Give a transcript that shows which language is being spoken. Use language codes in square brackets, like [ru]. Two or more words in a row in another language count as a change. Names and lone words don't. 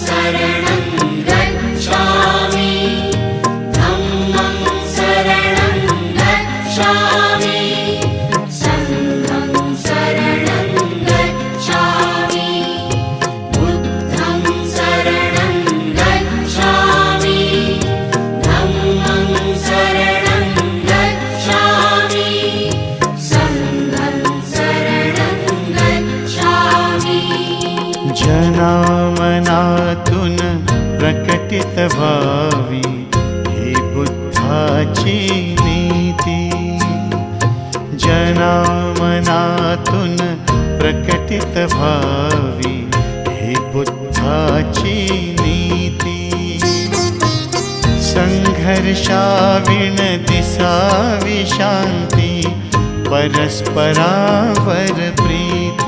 [pi] शरणं गच्छामि धम्मं शरणं गच्छामि संघं शरणं गच्छामि बुद्धं शरणं गच्छामि धम्मं शरणं गच्छामि संघं शरणं गच्छामि। [mr] जनामनातून प्रकटित व्हावी ही बुद्धाची नीती। जनामनातून प्रकटित व्हावी ही बुद्धाची नीती। संघर्षाविण दिसावी शांती परस्परावर प्रीती।